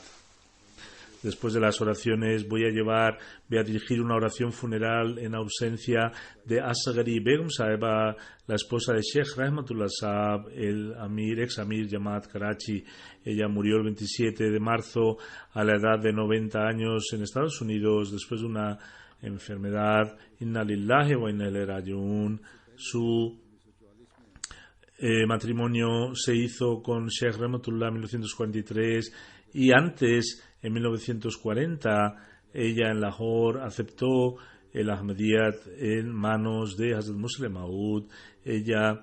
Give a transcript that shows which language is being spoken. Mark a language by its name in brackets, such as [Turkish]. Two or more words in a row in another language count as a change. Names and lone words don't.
[Spanish] Después de las oraciones voy a dirigir una oración funeral en ausencia de Asghari Begum Saheba, la esposa de Sheikh Rahmatullah Saab, el ex Amir Jamaat Karachi. Ella murió el 27 de marzo a la edad de 90 años en Estados Unidos después de una enfermedad. [Arabic] إنا لله وإنا إليه راجعون. [Spanish] Su matrimonio se hizo con Sheikh Rahmatullah en 1943 y antes, en 1940, ella en Lahore aceptó el Ahmadiyyat en manos de Hazrat Musleh Maud.